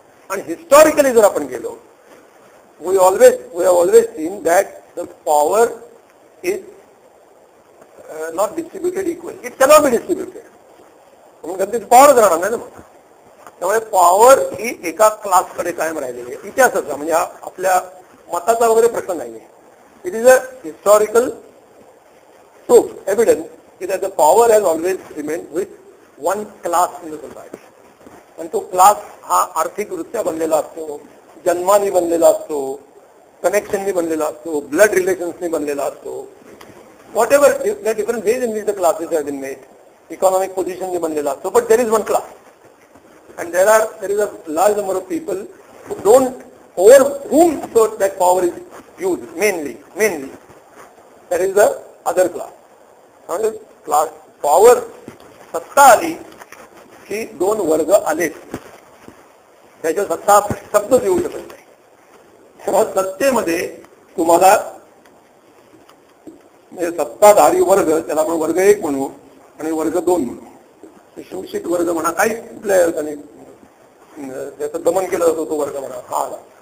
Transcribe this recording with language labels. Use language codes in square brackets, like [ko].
[mr] आणि हिस्टॉरिकली जर आपण गेलो, [en] we have always seen that the power is not distributed equally. It cannot be distributed. [mr] म्हणून power राहणार नाही ना. मग त्यामुळे पॉवर ही एका क्लासकडे कायम राहिलेली आहे. इतिहासाचा म्हणजे आपल्या मताचा वगैरे प्रश्न नाही. [en] It is a historical proof, evidence की the power has always remain with one class in the society. [mr] आणि तो क्लास हा आर्थिकदृष्ट्या बनलेला असतो, जन्माने बनलेला असतो, कनेक्शननी बनलेला असतो, ब्लड रिलेशन्सनी बनलेला असतो. [en] whatever different ways in which the classes have been made, [mr] economic पोझिशननी बनलेला असतो, [en] But there is one class. And there is a large number of people who don't over whom so that power is used mainly there is the other class. [mr] म्हणजे class power सत्ता आली की दोन वर्ग आले, त्याच्या सत्ता शब्दच येऊ शकत नाही. तेव्हा सत्तेमध्ये तुम्हाला म्हणजे सत्ताधारी वर्ग, त्याला आपण वर्ग 1 म्हणू आणि वर्ग 2 म्हणू, शोषित वर्ग म्हणा, काही कुठल्या अर्थाने त्याचं दमन केलं जातो तो वर्ग म्हणा, हा आला.